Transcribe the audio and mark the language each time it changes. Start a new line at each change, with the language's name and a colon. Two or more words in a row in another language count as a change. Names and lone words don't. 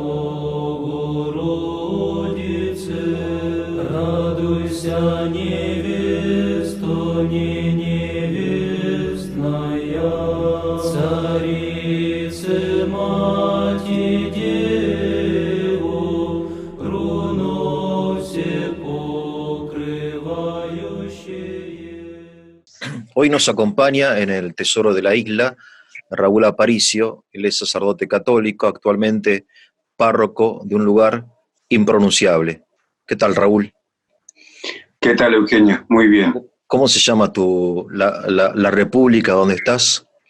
Church Slavic: Богородице, радуйся, невесто, не невестная, Царице, Мати, Деву, руно все покрывающее.
Spanish: Hoy nos acompaña en el Tesoro de la Isla Raúl Aparicio. Él es sacerdote católico, actualmente párroco de un lugar impronunciable. ¿Qué tal, Raúl? ¿Qué tal, Eugenio? Muy bien. ¿Cómo se llama la república donde estás?